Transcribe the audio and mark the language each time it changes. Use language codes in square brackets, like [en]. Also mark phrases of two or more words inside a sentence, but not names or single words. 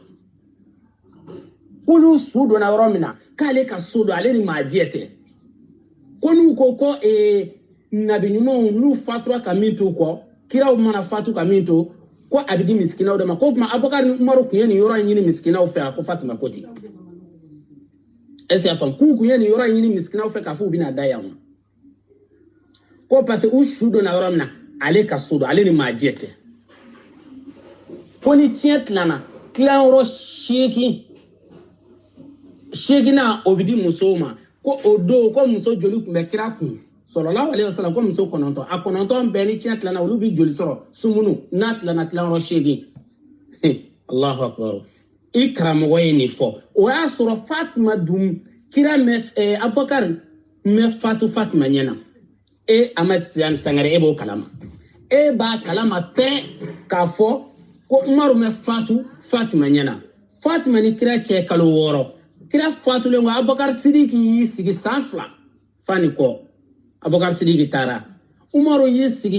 [bm] k'olu su donna yɔrɔ min na k'ale ka so don ale ni maa jɛ tɛ ko n'u ko ko nabi ɲumanw n'u fatura ka min t'u kɔ kiraw mana fatu ka min to ko a bɛ di miskinaw de ma ko tuma Abubakar ni Umaru kun ye nin yɔrɔ in ɲini miskinaw fɛ a ko Fatima ko ten [fr] est-ce que [bm] y'a faamu k'u kun ye nin yɔrɔ in ɲini miskinaw fɛ k'a fɔ u bɛna da yan ko [fr] parce que [bm] u su donna yɔrɔ min na ale ka so don ale ni maa jɛ tɛ ko ni tiɲɛ tilana tilayɔrɔ 8 o bɛ di musow ma ko o don ko muso joli tun bɛ kira kun [ar] صلى الله عليه وسلم [bm] ko muso 9 a 9 bɛɛ ni tiɲɛ tilana olu bɛ joli sɔrɔ sumunu n'a tilana tilayɔrɔ 8 [ar] الله أكبر [bm] i karamɔgɔ ye nin fɔ o y'a sɔrɔ Fatima dun kira Abubakar mɛ Fatima ɲɛna Ahmad Tidiane Sangare e b'o kalama e b'a kalama pɛ k'a fɔ ko Umaru mɛ Fatima ɲɛna Fatima ni kira cɛ kalo 6 kira fatulen ko Abubakar Sidiki y'i sigi san 2 fani kɔ Abubakar Sidiki taara Umaru y'i sigi